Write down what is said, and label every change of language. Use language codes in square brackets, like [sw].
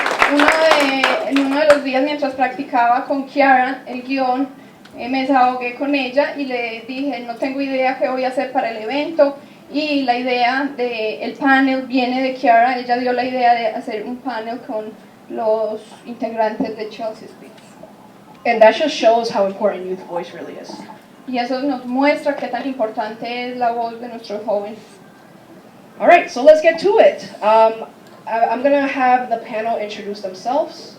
[es] En uno de los días mientras practicaba con Kiara el guión, me desahogué con ella y le dije, no tengo idea qué voy a hacer para el evento, y la idea del panel viene de Kiara. Ella dio la idea de hacer un panel con los integrantes de Chelsea Speaks. [en] And that just shows how important Youth Voice really is. [es] Y eso nos muestra qué tan importante es la voz de nuestros jóvenes. [en] All right, so let's get to it. I'm going to have the panel introduce themselves.